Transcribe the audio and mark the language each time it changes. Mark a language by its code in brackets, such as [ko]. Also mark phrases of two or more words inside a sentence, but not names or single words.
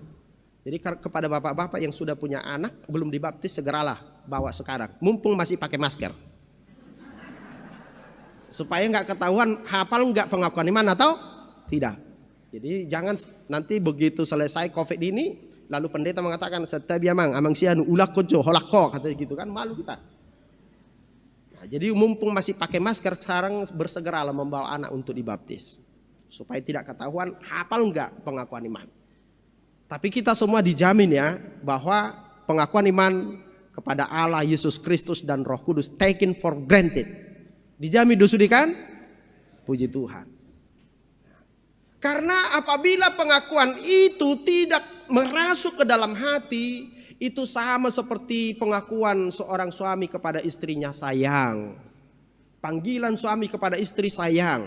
[id] Jadi kepada bapak-bapak yang sudah punya anak belum dibaptis, segeralah bawa sekarang, mumpung masih pakai masker. Supaya nggak ketahuan hafal nggak pengakuan iman atau tidak. Jadi jangan nanti begitu selesai COVID ini lalu pendeta mengatakan setiap [bbc] mang amang sianu ulak kojo holako [id] kata gitu kan, malu kita. Nah, jadi mumpung masih pakai masker sekarang bersegeralah membawa anak untuk dibaptis supaya tidak ketahuan hafal nggak pengakuan iman. Tapi kita semua dijamin ya bahwa pengakuan iman kepada Allah, Yesus Kristus dan Roh Kudus [en] taken for granted. [id] Dijamin dosudi kan? Puji Tuhan. Karena apabila pengakuan itu tidak merasuk ke dalam hati, itu sama seperti pengakuan seorang suami kepada istrinya sayang. Panggilan suami kepada istri sayang.